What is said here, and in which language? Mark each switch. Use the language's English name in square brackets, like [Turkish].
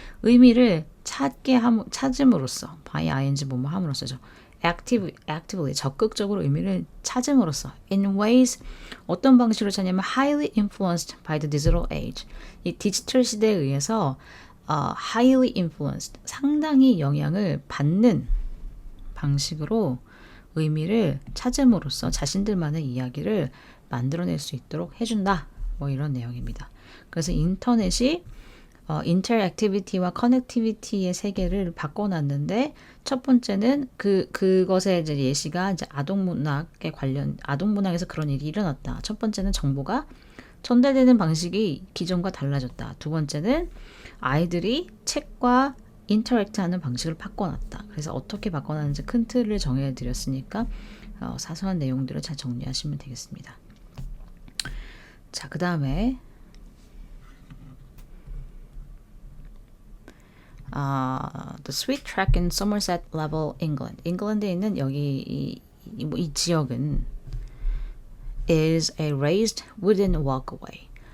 [Korean] 의미를 찾음으로써, [English] by ing [Korean] 뭐뭐 함으로써죠. actively, 적극적으로 의미를 찾음으로써. [English] In ways, [Korean] 어떤 방식으로 찾냐면 [English] highly influenced by the digital age. [Korean] 이 디지털 시대에 의해서 [English] highly influenced, [Korean] 상당히 영향을 받는 방식으로 의미를 찾음으로써 자신들만의 이야기를 만들어낼 수 있도록 해준다. 뭐 이런 내용입니다. 그래서 인터넷이 인터랙티비티와 커넥티비티의 세계를 바꿔놨는데 첫 번째는 그것의 이제 예시가 이제 아동문학에서 그런 일이 일어났다. 첫 번째는 정보가 전달되는 방식이 기존과 달라졌다. 두 번째는 아이들이 책과 인터랙트하는 방식을 바꿔놨다. 그래서 어떻게 바꿔놨는지 큰 틀을 정해드렸으니까 사소한 내용들을 잘 정리하시면 되겠습니다. 자, 그 다음에 [English] The Sweet Track in Somerset Level, England. [Korean] 잉글랜드에 있는 여기 이 지역은 [English] is a raised wooden walkway.